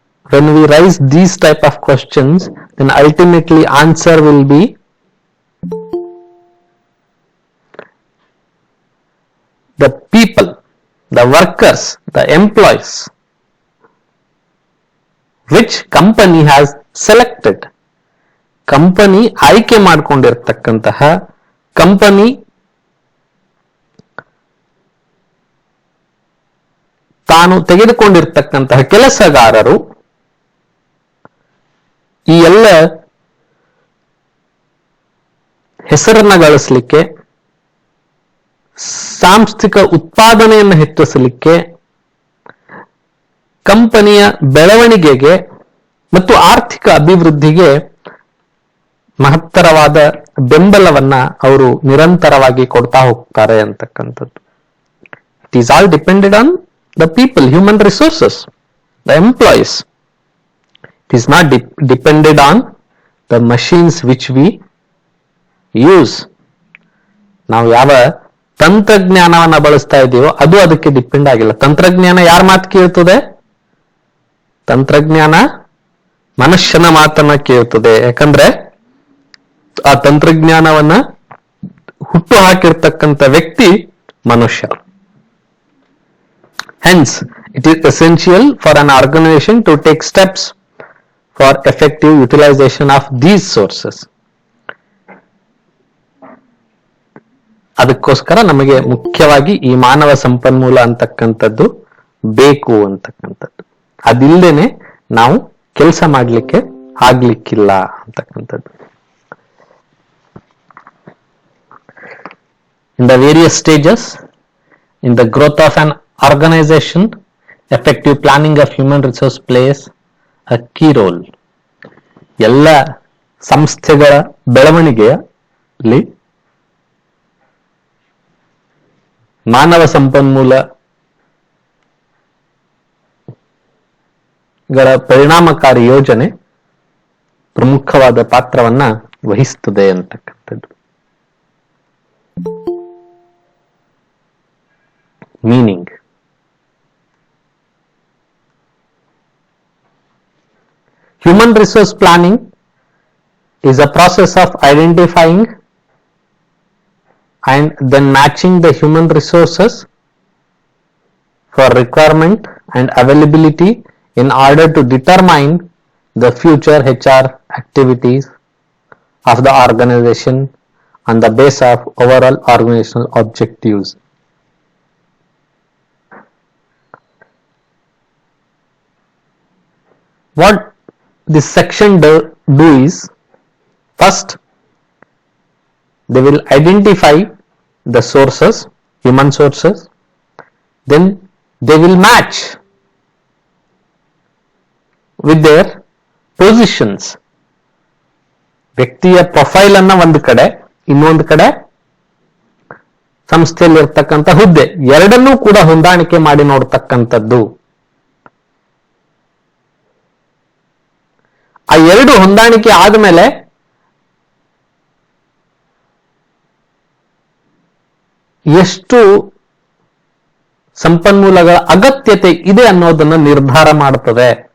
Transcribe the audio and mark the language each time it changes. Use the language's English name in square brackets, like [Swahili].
[English] when we raise these type of questions, then ultimately answer will be the people, the workers, the employees which company has selected. [Kannada] Company ಆಯ್ಕೆ ಮಾಡಿಕೊಂಡಿರ್ತಕ್ಕಂತಹ, company ತಾನು ತೆಗೆದುಕೊಂಡಿರ್ತಕ್ಕಂತಹ ಕೆಲಸಗಾರರು ಈ ಎಲ್ಲ ಹೆಸರನ್ನ ಗಳಿಸಲಿಕ್ಕೆ, ಸಾಂಸ್ಥಿಕ ಉತ್ಪಾದನೆಯನ್ನು ಹೆಚ್ಚಿಸಲಿಕ್ಕೆ, ಕಂಪನಿಯ ಬೆಳವಣಿಗೆಗೆ ಮತ್ತು ಆರ್ಥಿಕ ಅಭಿವೃದ್ಧಿಗೆ ಮಹತ್ತರವಾದ ಬೆಂಬಲವನ್ನ ಅವರು ನಿರಂತರವಾಗಿ ಕೊಡ್ತಾ ಹೋಗ್ತಾರೆ ಅಂತಕ್ಕಂಥದ್ದು. [English] It is all depended on the people, human resources, the employees. It is not depended on the machines which we use. [Kannada] ನಾವು ಯಾವ ತಂತ್ರಜ್ಞಾನವನ್ನ ಬಳಸ್ತಾ ಇದೀವೋ ಅದು ಅದಕ್ಕೆ ಡಿಪೆಂಡ್ ಆಗಿಲ್ಲ. ತಂತ್ರಜ್ಞಾನ ಯಾರ ಮಾತು ಕೇಳ್ತದೆ? ತಂತ್ರಜ್ಞಾನ ಮನುಷ್ಯನ ಮಾತನ್ನ ಕೇಳ್ತದೆ. ಯಾಕಂದ್ರೆ ಆ ತಂತ್ರಜ್ಞಾನವನ್ನ ಹುಟ್ಟು ಹಾಕಿರ್ತಕ್ಕಂಥ ವ್ಯಕ್ತಿ ಮನುಷ್ಯ. [English] Hence, it is essential for an organization to take steps for effective utilization of these sources. [Kannada] ಅದಕ್ಕೋಸ್ಕರ ನಮಗೆ ಮುಖ್ಯವಾಗಿ ಈ ಮಾನವ ಸಂಪನ್ಮೂಲ ಅಂತಕ್ಕಂಥದ್ದು ಬೇಕು ಅಂತಕ್ಕಂಥದ್ದು. ಅದಿಲ್ಲದೇನೆ ನಾವು ಕೆಲಸ ಮಾಡಲಿಕ್ಕೆ ಆಗ್ಲಿಕ್ಕಿಲ್ಲ ಅಂತಕ್ಕಂಥದ್ದು. [English] In the various stages in the growth of an organization, effective planning of human resource plays a key role. [Kannada] ಎಲ್ಲ ಸಂಸ್ಥೆಗಳ ಬೆಳವಣಿಗೆಯಲ್ಲಿ ಮಾನವ ಸಂಪನ್ಮೂಲಗಳ ಪರಿಣಾಮಕಾರಿ ಯೋಜನೆ ಪ್ರಮುಖವಾದ ಪಾತ್ರವನ್ನ ವಹಿಸುತ್ತದೆ ಅಂತಕ್ಕಂಥದ್ದು. [English] Meaning, human resource planning is a process of identifying and then matching the human resources for requirement and availability in order to determine the future HR activities of the organization on the basis of overall organizational objectives. What this section do is, first they will identify the sources, human sources, then they will match with their positions. [Kannada] ವ್ಯಕ್ತಿಯ profile ಅನ್ನ ಒಂದು ಕಡೆ, ಇನ್ನೊಂದು ಕಡೆ ಸಂಸ್ಥೆಯಲ್ಲಿ ಇರ್ತಕ್ಕಂಥ ಹುದ್ದೆ, ಎರಡನ್ನೂ ಕೂಡ ಹೊಂದಾಣಿಕೆ ಮಾಡಿ ನೋಡ್ತಕ್ಕಂಥದ್ದು. ಆ ಎರಡು ಹೊಂದಾಣಿಕೆ ಆದ್ಮೇಲೆ ಎಷ್ಟು ಸಂಪನ್ಮೂಲಗಳ ಅಗತ್ಯತೆ ಇದೆ ಅನ್ನೋದನ್ನ ನಿರ್ಧಾರ ಮಾಡುತ್ತದೆ.